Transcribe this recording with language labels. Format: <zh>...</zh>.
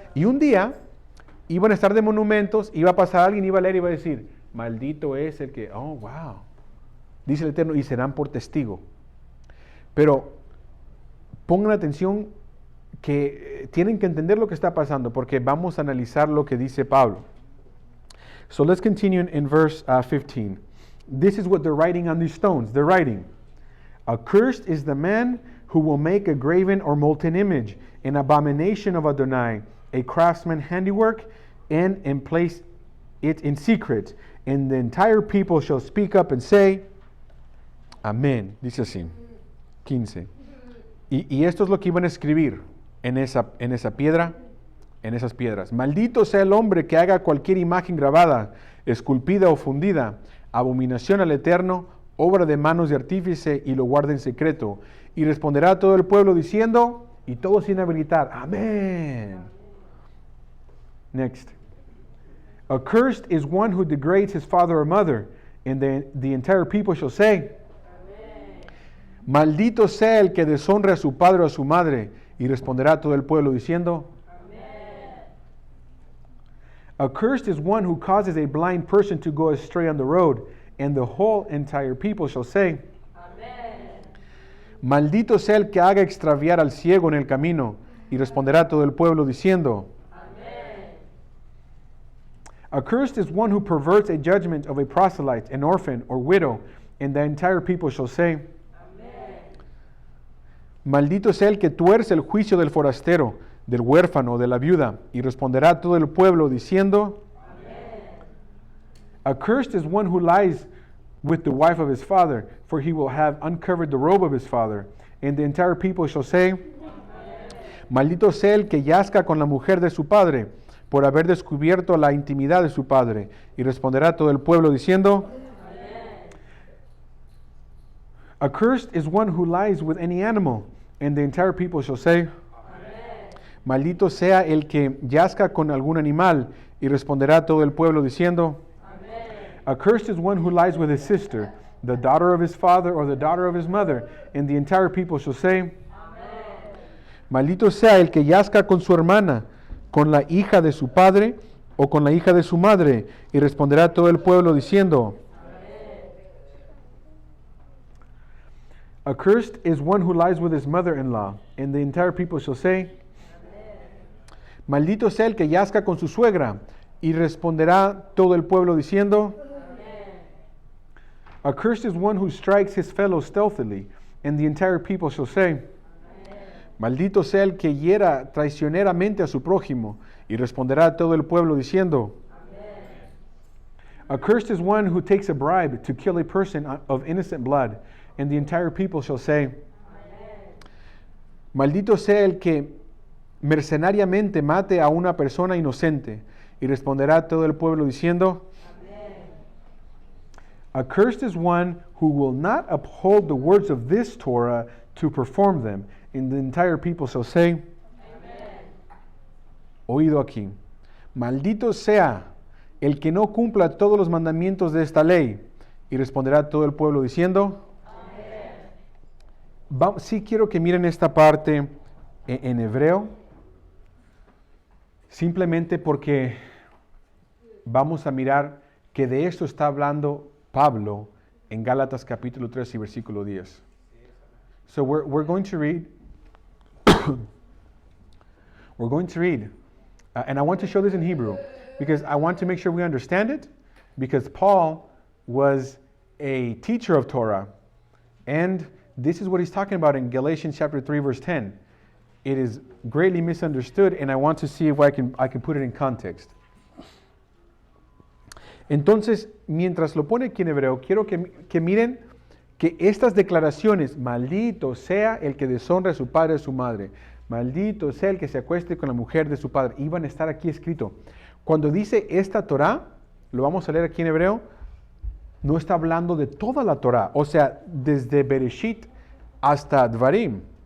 <es>Y un día iban a estar de monumentos, iba a pasar alguien, iba a leer y iba a decir, maldito es el que, oh, wow, dice el Eterno, y serán por testigo. Pero pongan atención que tienen que entender lo que está pasando, porque vamos a analizar lo que dice Pablo.</es> <en>So let's continue in verse 15. This is what they're writing on these stones. They're writing, accursed is the man who will make a graven or molten image, an abomination of Adonai, a craftsman's handiwork, and place it in secret. And the entire people shall speak up and say, Amén.</en> <es>Dice así, 15. Y esto es lo que iban a escribir en esa piedra, en esas piedras. Maldito sea el hombre que haga cualquier imagen grabada, esculpida o fundida, abominación al Eterno, obra de manos de artífice, y lo guarda en secreto. Y responderá todo el pueblo diciendo, y todos sin habilitar, Amén.</es> <en>Next. Accursed is one who degrades his father or mother, and the entire people shall say, Amén.</en> <es>Maldito sea el que deshonre a su padre o a su madre, y responderá todo el pueblo diciendo, Amén.</es> <en>Accursed is one who causes a blind person to go astray on the road, and the whole entire people shall say, Amén.</en> <es>Maldito sea el que haga extraviar al ciego en el camino, y responderá todo el pueblo diciendo, Amén.</es> <en>Accursed is one who perverts a judgment of a proselyte, an orphan, or widow, and the entire people shall say, Amén.</en> <es>Maldito sea el que tuerce el juicio del forastero, del huérfano, de la viuda, y responderá todo el pueblo diciendo,</es> <en>accursed is one who lies with the wife of his father,</en> <es>for he will have uncovered the robe of his father.</es> <en>And the entire people shall say,</en> <es>maldito sea el que yazca con la mujer de su padre, por haber descubierto la intimidad de su padre. Y responderá todo el pueblo diciendo,</es> <en>accursed is one who lies with any animal. And the entire people shall say,</en> <es>maldito sea el que yazca con algún animal. Y responderá todo el pueblo diciendo,</es> <en>accursed is one who lies with his sister, the daughter of his father or the daughter of his mother, and the entire people shall say, Amen.</en> <es>Maldito sea el que yazca con su hermana, con la hija de su padre o con la hija de su madre, y responderá todo el pueblo diciendo, Amen.</es> <en>Accursed is one who lies with his mother-in-law, and the entire people shall say, Amen.</en> <es>Maldito sea el que yazca con su suegra, y responderá todo el pueblo diciendo,</es> <en>accursed is one who strikes his fellow stealthily, and the entire people shall say, Amen.</en> <es>Maldito sea el que hiera traicioneramente a su prójimo, y responderá todo el pueblo diciendo, Amen.</es> <en>Accursed is one who takes a bribe to kill a person of innocent blood, and the entire people shall say, Amen.</en> <es>Maldito sea el que mercenariamente mate a una persona inocente, y responderá todo el pueblo diciendo,</es> <en>accursed is one who will not uphold the words of this Torah to perform them. And the entire people shall say, Amen.</en> <es>Oído aquí. Maldito sea el que no cumpla todos los mandamientos de esta ley. Y responderá todo el pueblo diciendo, Amen. Sí quiero que miren esta parte en hebreo. Simplemente porque vamos a mirar que de esto está hablando Pablo en Gálatas capítulo 3 y versículo 10.</es> <en>So we're going to read, and I want to show this in Hebrew, because I want to make sure we understand it, because Paul was a teacher of Torah, and this is what he's talking about in Galatians chapter 3 verse 10. It is greatly misunderstood, and I want to see if I can put it in context.</en> <es>Entonces, mientras lo pone aquí en hebreo, quiero que miren que estas declaraciones, maldito sea el que deshonre a su padre o a su madre, maldito sea el que se acueste con la mujer de su padre, iban a estar aquí escrito. Cuando dice esta Torah, lo vamos a leer aquí en hebreo, no está hablando de toda la Torah, o sea, desde Bereshit hasta Dvarim.</es>